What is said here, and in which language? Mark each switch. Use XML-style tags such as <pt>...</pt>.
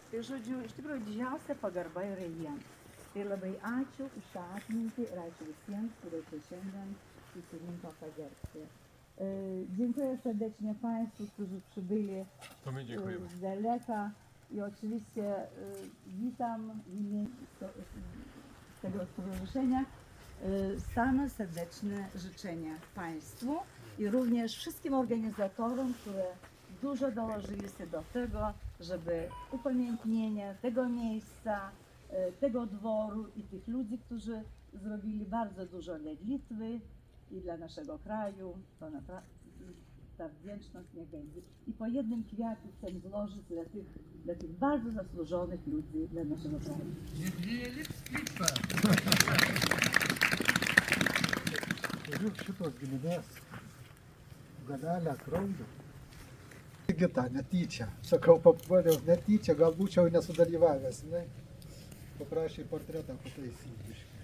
<lt>Tai žodžiu, iš tikrųjų didžiausia pagarba yra jiems. Tai labai ačiū už tą atmintį ir ačiū visiems, kurie čia šiandien susirinko pagerbti.</lt> <pl>Dziękuję serdecznie Państwu, którzy przybyli z daleka i oczywiście witam w imieniu tego stowarzyszenia. Same serdeczne życzenia Państwu i również wszystkim organizatorom, które dużo dołożyli się do tego, żeby upamiętnienie tego miejsca, tego dworu i tych ludzi, którzy zrobili bardzo dużo dla Litwy i dla naszego kraju, to ta wdzięczność niech będzie. I po jednym kwiatu chcę złożyć dla tych bardzo zasłużonych ludzi dla naszego kraju.</pl> <lt>Šitos giminės galelę kraujo. Gita, netyčia. Sakau, papuoliau netyčia, gal būčiau nesudalyvavęs. Paprašė portretą pataisyti.</lt>